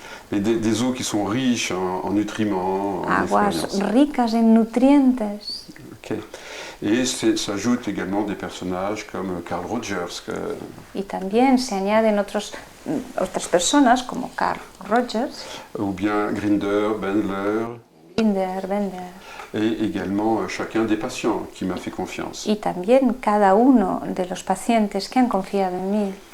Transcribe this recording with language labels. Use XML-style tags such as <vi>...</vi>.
<fr>Mais des eaux qui sont riches en nutriments, en</fr> <es>Aguas</es> <fr>expériences.</fr> <es>ricas en nutrientes. Ok.</es> <fr>Et s'ajoutent également des personnages comme Carl Rogers,</fr> <es>Y también se añaden otras personas como Carl Rogers,</es> <fr>ou bien Grinder, Bendler, Binder, Bender, et également chacun des patients qui m'a fait confiance.</fr> <es>y también cada uno de los pacientes que han confiado en mí.</es>